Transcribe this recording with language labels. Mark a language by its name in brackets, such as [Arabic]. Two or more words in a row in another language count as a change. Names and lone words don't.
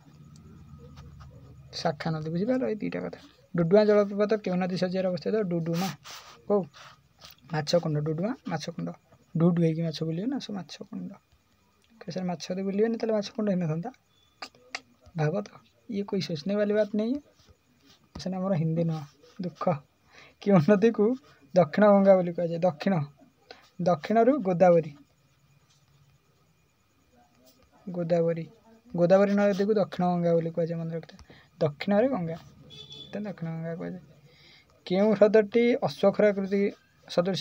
[Odia] ଶାଖା ନଦୀ, ବୁଝିପାରିଲ? ଏଇ 2ଟା କଥା। ଡୁଡୁମା ଜଳପ୍ରପାତ କେଉଁ ନଦୀ ଶଯ୍ୟାରେ ଅବସ୍ଥିତ? ଡୁଡୁମା ହଉ ମାଛକୁଣ୍ଡ, ଡୁଡୁମା ମାଛକୁଣ୍ଡ, ଡୁଡୁ ହେଇକି ମାଛ ବୁଲିବେ ନା, ସବୁ ମାଛକୁଣ୍ଡ। ସାର୍ ମାଛ ଯଦି ବୁଲିବେନି ତାହେଲେ ମାଛକୁଣ୍ଡ ହେଇନଥାନ୍ତା? ଭାବ ତ, ଇଏ [Hindi] कोई सोचने वाली बात नहीं है। [Odia] ସାର୍ ଆମର ହିନ୍ଦୀ ନୁହଁ, ଦୁଃଖ। କେଉଁ ନଦୀକୁ ଦକ୍ଷିଣ ଗଙ୍ଗା ବୋଲି କୁହାଯାଏ? ଦକ୍ଷିଣରୁ ଗୋଦାବରୀ ନଦୀକୁ ଦକ୍ଷିଣ ଗଙ୍ଗା ବୋଲି କୁହାଯାଏ, ମନେ ରଖିଥାଏ। ଦକ୍ଷିଣରେ ଗଙ୍ଗା, ଦକ୍ଷିଣ ଗଙ୍ଗା କୁହାଯାଏ। କେଉଁ ହ୍ରଦଟି ଅଶ୍ୱକ୍ଷୁର ଆକୃତି ସଦୃଶ?